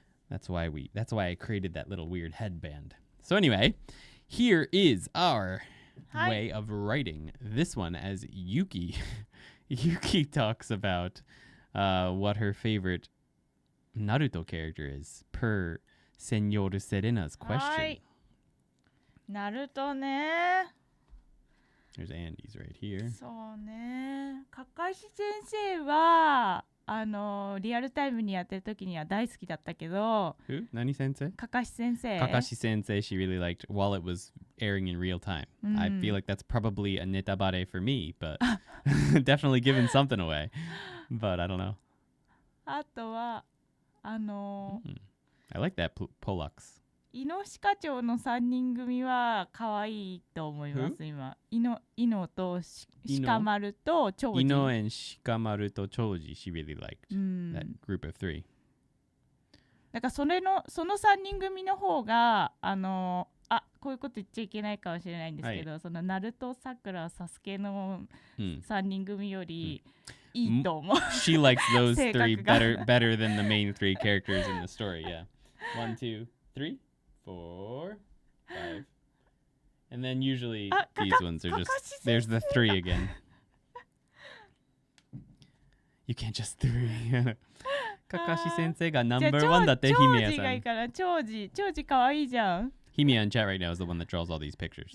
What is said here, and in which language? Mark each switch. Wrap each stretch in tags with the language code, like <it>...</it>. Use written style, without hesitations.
<en>That's why I created that little weird headband. So anyway, here is our way of writing this one as Yuki. Yuki talks about what her favorite Naruto character is per Senor Serena's question.</en> <ja>はい。ナルトね。</ja> <en>There's Andy's right here.</en> <ja>そうね。かかし先生はリアルタイムにやってる時には大好きだったけど。</ja> <en>Who?</en> <ja>Nani sensei? かかし先生。</ja> <en>Kakashi sensei she really liked while it was airing in real time. I feel like that's probably a netabare for me, but definitely giving something away. But I don't know.</en> <ja>あとは</ja> <en>I like that Pollux.</en> <ja>イノシカチョウの3人組は可愛いと思います今。イノとシカマルとチョウジ。</ja> <en>Ino and Shikamaru to Choji, she really liked that group of 3.</en> <ja>だからその3人組の方がこういうこと言っちゃいけないかもしれないんですけど、そのナルト、サクラ、サスケの3人組よりいいと思う。</ja> <en>She likes those</en> <ja>性格 3 が</ja> <en>better than the main 3 characters in the story. Yeah. 1, 2, 3, 4, 5. And then usually these ones are just there's the 3 again. You can't just 3.</en> <ja>かかし先生が</ja> <en>number 1</en> <ja>だってヒミヤさん。チョウジがいいからチョウジ可愛いじゃん。</ja> <en>Himiya in chat right now is the one that draws all these pictures.</en>